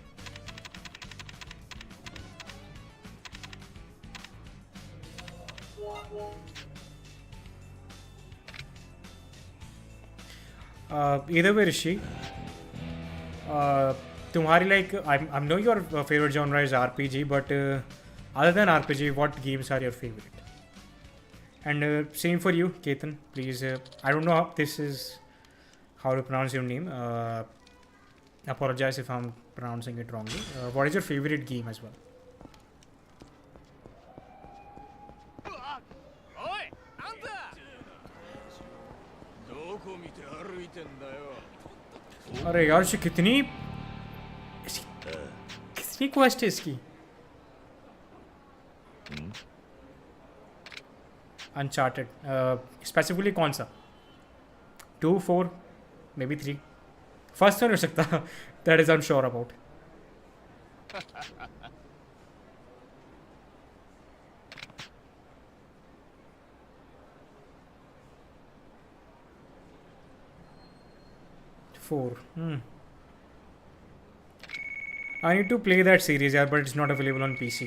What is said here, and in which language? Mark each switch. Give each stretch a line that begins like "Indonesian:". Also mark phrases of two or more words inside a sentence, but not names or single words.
English: Either way, Rishi, तुम्हारी like I know your favorite genre is RPG, but other than RPG, what games are your favorite? And same for you, Ketan. Please, I don't know how this is how to pronounce your name. Apologize if I'm pronouncing it wrongly. What is your favorite game as well?
Japanese: おいあんたどこ見て歩いてんだよ
Hindi: अरे यार ये कितनी क्वेस्ट है इसकी. अनचार्टेड स्पेसिफिकली कौन सा? 2, 4,
English: may be
Hindi: 3. फर्स्ट तो नहीं हो सकता.
English: That is I am sure about. Four. I need to play that series, yeah, but it's not available on PC.